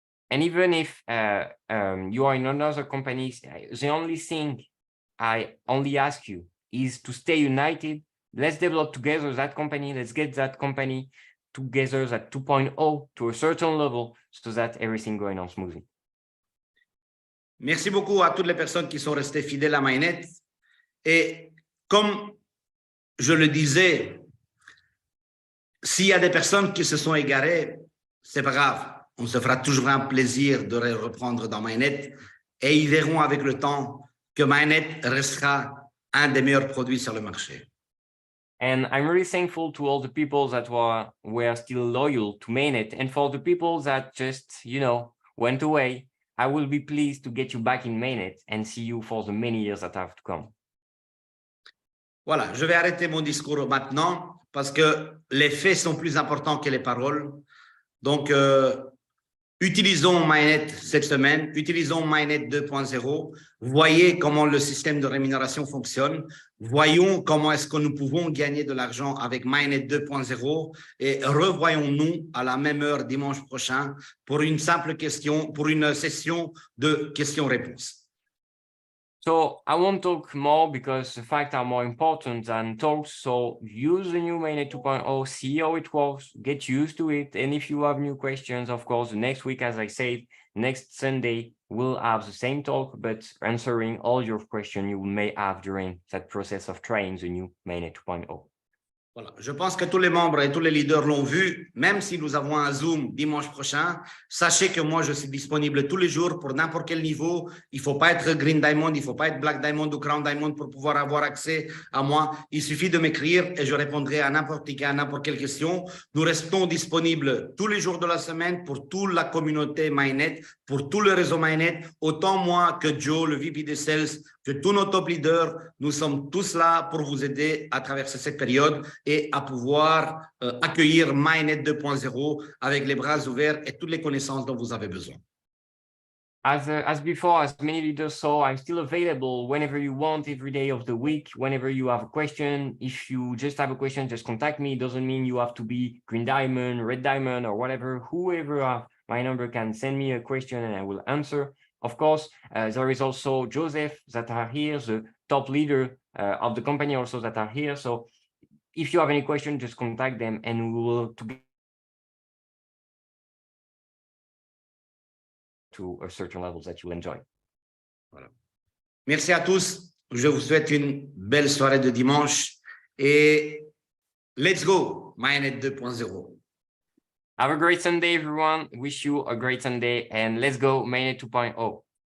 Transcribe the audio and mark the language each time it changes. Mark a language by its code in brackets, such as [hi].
[en] And even if you are in another company, the only thing I only ask you is to stay united. Let's develop together that company. Let's get that company together at 2.0 to a certain level so that everything going on smoothly. [fr] Merci beaucoup à toutes les personnes qui sont restées fidèles à Mainnet. Et comme je le disais, s'il y a des personnes qui se sont égarées, c'est pas grave. on se fera toujours un plaisir de les reprendre dans MyNet et ils verront avec le temps que MyNet restera un des meilleurs produits sur le marché. [en] And I'm really thankful to all the people that were still loyal to Mainnet, and for the people that just, went away. I will be pleased to get you back in Mainnet and see you for the many years that have to come. [fr] Voilà, je vais arrêter mon discours maintenant parce que les faits sont plus importants que les paroles. Donc, utilisons MyNet cette semaine, utilisons MyNet 2.0, voyez comment le système de rémunération fonctionne, voyons comment est-ce que nous pouvons gagner de l'argent avec MyNet 2.0 et revoyons-nous à la même heure dimanche prochain pour une simple question, pour une session de questions-réponses. [en] So I won't talk more because the facts are more important than talks. So use the new Mainnet 2.0, see how it works, get used to it. And if you have new questions, of course, the next week, as I said, next Sunday, we'll have the same talk, but answering all your questions you may have during that process of trying the new Mainnet 2.0. [fr] Voilà. Je pense que tous les membres et tous les leaders l'ont vu, même si nous avons un Zoom dimanche prochain. Sachez que moi, je suis disponible tous les jours pour n'importe quel niveau. Il ne faut pas être Green Diamond, il ne faut pas être Black Diamond ou Crown Diamond pour pouvoir avoir accès à moi. Il suffit de m'écrire et je répondrai à n'importe quelle question. Nous restons disponibles tous les jours de la semaine pour toute la communauté MyNet, pour tout le réseau MyNet. Autant moi que Joe, le VP des Sales, que tous nos top leaders, nous sommes tous là pour vous aider à traverser cette période et à pouvoir accueillir MyNet 2.0 avec les bras ouverts et toutes les connaissances dont vous avez besoin. [en] As before, as many leaders saw, I'm still available whenever you want, every day of the week, whenever you have a question. If you just have a question, just contact me. It doesn't mean you have to be Green Diamond, Red Diamond, or whatever. Whoever my number can send me a question and I will answer. Of course, there is also Joseph that are here, the top leader of the company also that are here. So if you have any question, just contact them and we will together to a certain level that you'll enjoy. [fr] Voilà. Merci à tous. Je vous souhaite une belle soirée de dimanche et [en] let's go, [fr] MyNet 2.0. [en] Have a great Sunday, everyone. Wish you a great Sunday and let's go, Mainnet 2.0.